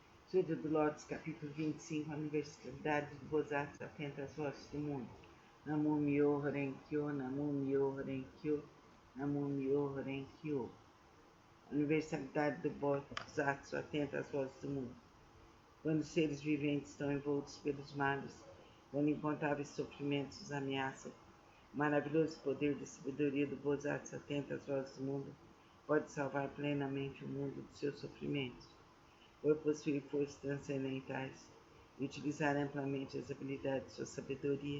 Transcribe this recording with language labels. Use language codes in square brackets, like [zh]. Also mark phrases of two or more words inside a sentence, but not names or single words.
[pt] Sutra do Lótus, capítulo 25, a Universalidade do Bodhisattva atenta às vozes do mundo. [ja] Namo Myoho Renkyo, Namo Myoho Renkyo, Namo Myoho Renkyo. [pt] A universalidade do Bodhisattva atenta às vozes do mundo. Quando os seres viventes estão envoltos pelos males, quando incontáveis sofrimentos os ameaçam, o maravilhoso poder da sabedoria do Bodhisattva atenta às vozes do mundo pode salvar plenamente o mundo dos seus sofrimentos, por possuir forças transcendentais e utilizar amplamente as habilidades de sua sabedoria.